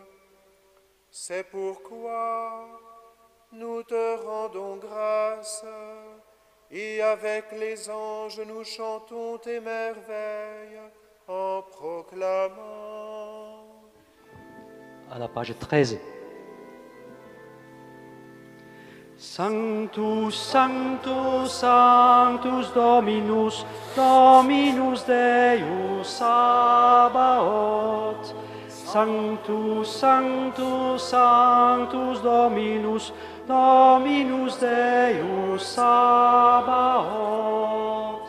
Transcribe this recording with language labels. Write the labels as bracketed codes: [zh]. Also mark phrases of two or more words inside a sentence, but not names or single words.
[fr] C'est pourquoi nous te rendons grâce, et avec les anges nous chantons tes merveilles en proclamant. À la page 13. [la] Sanctus, Sanctus, Sanctus Dominus, Dominus Deus Sabaoth. Sanctus, Sanctus, Sanctus Dominus, Dominus Deus Sabaoth.